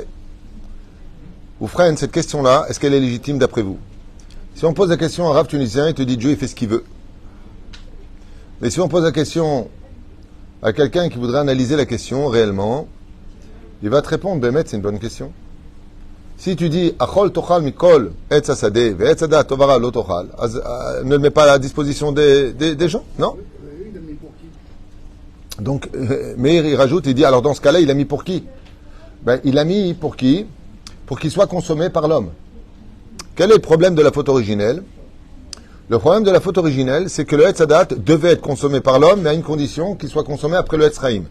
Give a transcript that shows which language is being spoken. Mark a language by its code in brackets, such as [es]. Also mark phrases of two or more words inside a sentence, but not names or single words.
[fr] Vous freinez cette question-là, est-ce qu'elle est légitime d'après vous? Si on pose la question à un rave tunisien, il te dit Dieu, il fait ce qu'il veut. Mais si on pose la question à quelqu'un qui voudrait analyser la question réellement, il va te répondre, Bémet, c'est une bonne question. Si tu dis, [he] אכול תאכל מכל עץ השדה ועץ הדעת טוב ורע לא תאכל, [fr] ne le mets pas à la disposition des gens, non? Donc, Meir, il rajoute, il dit, alors dans ce cas-là, il a mis pour qui? Il a mis pour qui? Pour qu'il soit consommé par l'homme. Quel est le problème de la faute originelle? Le problème de la faute originelle, c'est que le [he] עץ הדעת [fr] devait être consommé par l'homme, mais à une condition qu'il soit consommé après le [he] עץ החיים.